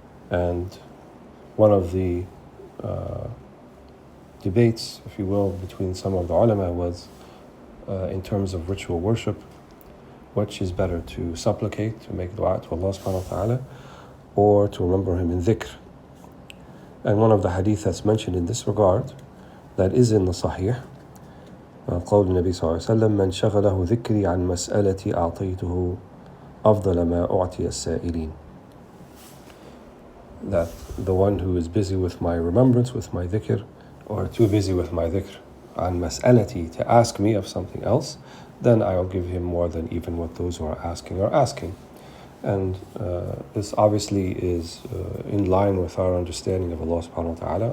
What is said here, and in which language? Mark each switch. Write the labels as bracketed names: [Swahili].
[English] And one of the debates, if you will, between some of the ulama was in terms of ritual worship, which is better, to supplicate, to make dua to Allah subhanahu wa ta'ala, or to remember Him in dhikr. And one of the hadith that's mentioned in this regard, that is in the Sahih, [Arabic] قول النبي صلى الله عليه وسلم من شغله ذكري عن مسألتي أعطيته أفضل ما أعطي السائلين. [English] That the one who is busy with my remembrance, with my dhikr, or too busy with my dhikr [Arabic] عن مسألتي, [English] to ask me of something else, then I'll give him more than even what those who are asking. And this obviously is in line with our understanding of Allah subhanahu wa ta'ala.